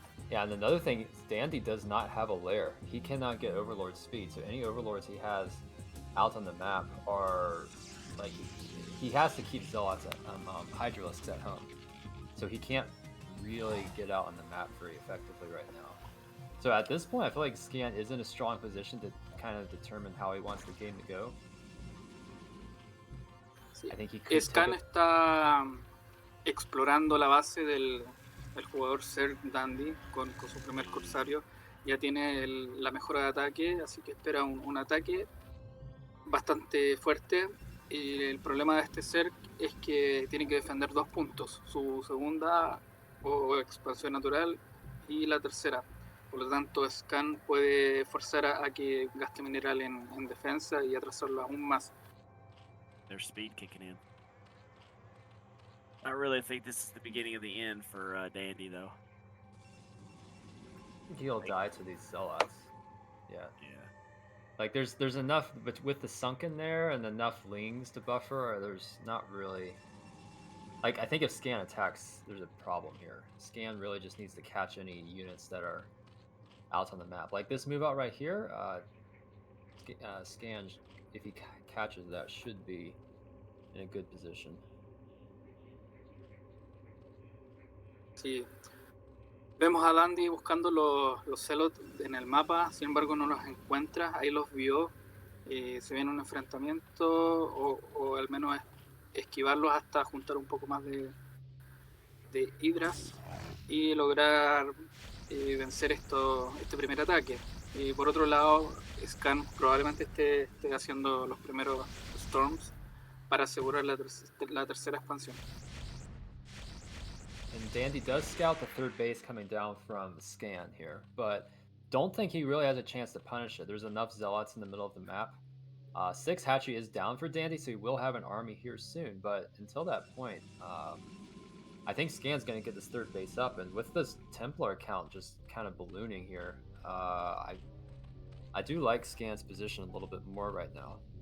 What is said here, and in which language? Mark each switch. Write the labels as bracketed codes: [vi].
[en] Yeah, and another thing is Dandy does not have a lair. He cannot get Overlord speed, so any Overlords he has out on the map are like he has to keep Zealots at Hydralisks at home, so he can't really get out on the map very effectively right now. So at this point, I feel like Scan is in a strong position to kind of determine how he wants the game to go. [es] Sí. [en] I think he could [es] Scan está explorando la base del jugador Ser Dandy con su primer corsario. Ya tiene la mejora de ataque, así que espera un ataque bastante fuerte. Y el problema de este Ser es que tiene que defender 2 puntos, su segunda o expansión natural y la tercera. Por lo tanto, Scan puede forzar a que gaste mineral en defensa y atrasarlo aún más. [en] Their speed kicking in. I really think this is the beginning of the end for Dandy, though. He'll die to these Zealots. Yeah. Yeah. Like there's enough, but with the sunken there and enough lings to buffer, there's not really. Like I think if Scan attacks, there's a problem here. Scan really just needs to catch any units that are out on the map. Like this move out right here, Scan, if he catches that, should be in a good position. [es] Sí. Vemos a Dandy buscando los celots en el mapa, sin embargo no los encuentra, ahí los vio, se viene un enfrentamiento o al menos esquivarlos hasta juntar un poco más de hidras y lograr vencer este primer ataque. Y por otro lado, Scan probablemente esté haciendo los primeros storms para asegurar la tercera expansión. [en] And Dandy does scout the third base coming down from Scan here, but don't think he really has a chance to punish it. There's enough Zealots in the middle of the map. 6 Hatchery is down for Dandy, so he will have an army here soon, but until that point, I think Scan's going to get this third base up, and with this Templar count just kind of ballooning here, I do like Scan's position a little bit more right now.